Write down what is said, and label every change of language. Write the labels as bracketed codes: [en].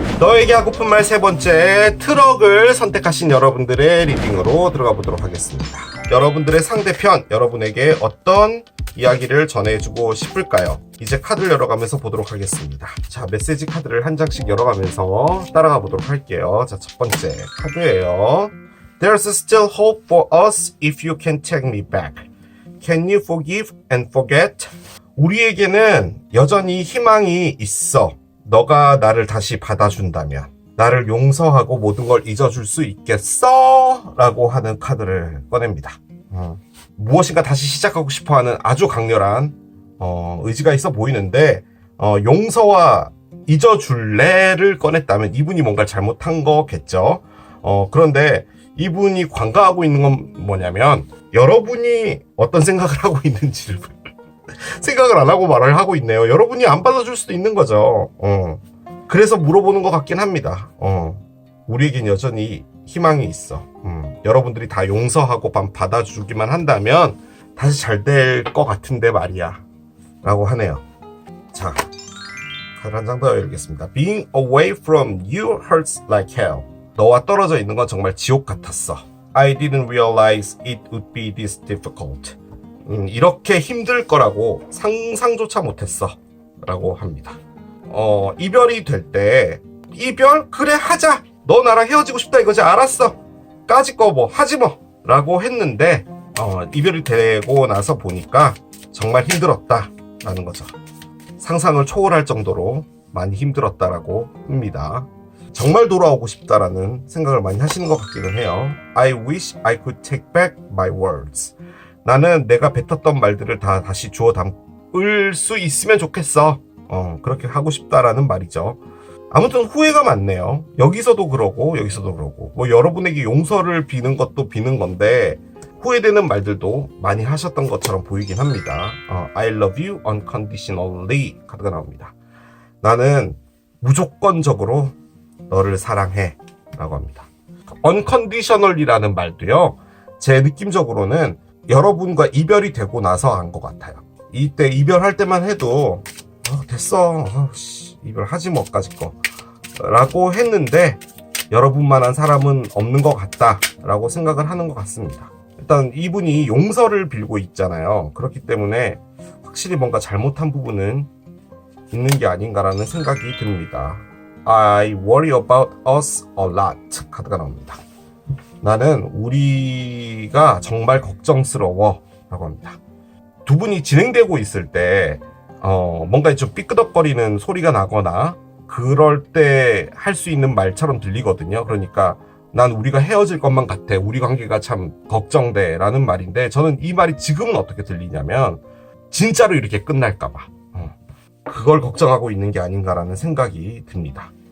[ko] 너에게 하고픈 말 3번째, 트럭을 선택하신 여러분들의 리딩으로 들어가 보도록 하겠습니다. 여러분들의 상대편, 여러분에게 어떤 이야기를 전해주고 싶을까요? 이제 카드를 열어가면서 보도록 하겠습니다. 자, 메시지 카드를 한 장씩 열어가면서 따라가 보도록 할게요. 자, 첫 번째 카드예요. [en] There's still hope for us if you can take me back. Can you forgive and forget? [ko] 우리에게는 여전히 희망이 있어. 너가 나를 다시 받아준다면. 나를 용서하고 모든 걸 잊어줄 수 있겠어? 라고 하는 카드를 꺼냅니다. 무엇인가 다시 시작하고 싶어하는 아주 강렬한 의지가 있어 보이는데, 용서와 잊어줄래를 꺼냈다면 이분이 뭔가 잘못한 거겠죠. 그런데 이분이 관가하고 있는 건 뭐냐면, 여러분이 어떤 생각을 하고 있는지를 생각을 안 하고 말을 하고 있네요. 여러분이 안 받아줄 수도 있는 거죠. 그래서 물어보는 것 같긴 합니다. 우리에겐 여전히 희망이 있어. 여러분들이 다 용서하고 받아주기만 한다면 다시 잘 될 것 같은데 말이야. 라고 하네요. 자, 카드 한 장 더 열겠습니다. [en] Being away from you hurts like hell. [ko] 너와 떨어져 있는 건 정말 지옥 같았어. [en] I didn't realize it would be this difficult. [ko] 이렇게 힘들 거라고 상상조차 못했어. 라고 합니다. 이별이 될 때, 이별? 그래, 하자! 너 나랑 헤어지고 싶다 이거지? 알았어! 까짓 거 뭐, 하지 뭐! 라고 했는데, 이별이 되고 나서 보니까 정말 힘들었다. 라는 거죠. 상상을 초월할 정도로 많이 힘들었다라고 합니다. 정말 돌아오고 싶다라는 생각을 많이 하시는 것 같기는 해요. [en] I wish I could take back my words. [ko] 나는 내가 뱉었던 말들을 다 다시 주워 담을 수 있으면 좋겠어. 그렇게 하고 싶다라는 말이죠. 아무튼 후회가 많네요. 여기서도 그러고 여기서도 그러고, 뭐 여러분에게 용서를 비는 것도 비는 건데 후회되는 말들도 많이 하셨던 것처럼 보이긴 합니다. [en] I love you unconditionally [ko] 카드가 나옵니다. 나는 무조건적으로 너를 사랑해 라고 합니다. unconditional이라는 말도요, 제 느낌적으로는 여러분과 이별이 되고 나서 한 것 같아요. 이때 이별할 때만 해도 됐어, 이별하지 뭐까지 거 라고 했는데 여러분만한 사람은 없는 것 같다 라고 생각을 하는 것 같습니다. 일단 이분이 용서를 빌고 있잖아요. 그렇기 때문에 확실히 뭔가 잘못한 부분은 있는 게 아닌가라는 생각이 듭니다. [en] I worry about us a lot [ko] 카드가 나옵니다. 나는 우리가 정말 걱정스러워 라고 합니다. 두 분이 진행되고 있을 때 뭔가 좀 삐끄덕거리는 소리가 나거나 그럴 때 할 수 있는 말처럼 들리거든요. 그러니까 난 우리가 헤어질 것만 같아, 우리 관계가 참 걱정돼 라는 말인데, 저는 이 말이 지금은 어떻게 들리냐면 진짜로 이렇게 끝날까봐 그걸 걱정하고 있는 게 아닌가라는 생각이 듭니다.